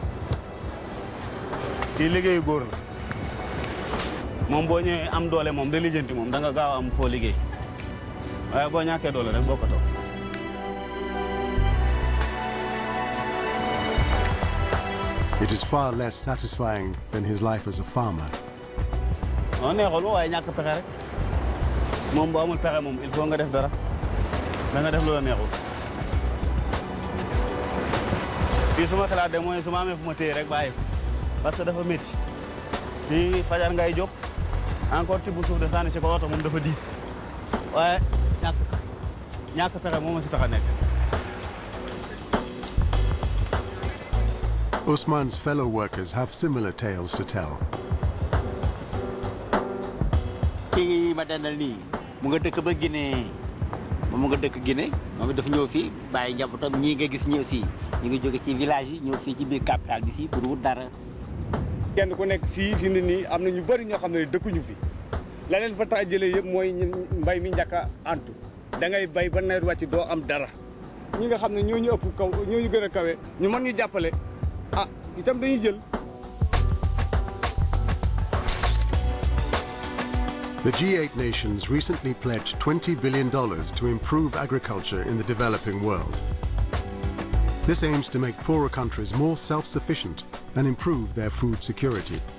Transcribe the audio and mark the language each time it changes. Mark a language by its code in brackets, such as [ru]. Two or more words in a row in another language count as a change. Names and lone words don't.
[wo] kii liggéeyu góor la moom boo ñëwee am doole moom da lijjanti moom da nga gaaw am foo liggéey waaye boo ñàkkee doole rek bokkatoo. [en] It is far less satisfying than his life as a farmer. [wo] non neexul waaye ñàkk pexe rek moom bu amul pexe moom [fr] il faut [wo] nga def dara da nga def lu la neexul. fii su ma xalaat de mooy su ma amee fu ma téye rek bàyyi ko [fr] parce que [wo] dafa métti fii fajar ngay jóg encore ci bu suuf de sànni ci ko oto moom dafa diis waaye ñàkk pexe moom si tax a nekk. [en] Ousmane's fellow workers have similar tales to tell. [wo] kii ma dendal nii mu nga dëkk ba Guinée mu nga dëkk Guinée moom dafa ñëw fii bàyyi njabootam ñii nga gis ñëw si ñu ngi jóge ci village yi ñëw fii ci biir capitale bi fii pour wut dara. kenn ku nekk fii fi mu ne nii am na ñu bëri ñoo xam ne dëkkuñu fi la leen fa tax jëlee yëpp mooy mbay mi njëkk a antu da ngay bay ba nawet wàcc doo am dara ñi nga xam ne ñoo ñu ëpp kaw ñoo ñu gën a kawe ñu mën ñu jàppale ah itam dañuy jël. [en] The G8 nations recently pledged $20 billion to improve agriculture in the developing world. This aims to make poorer countries more self-sufficient and improve their food security.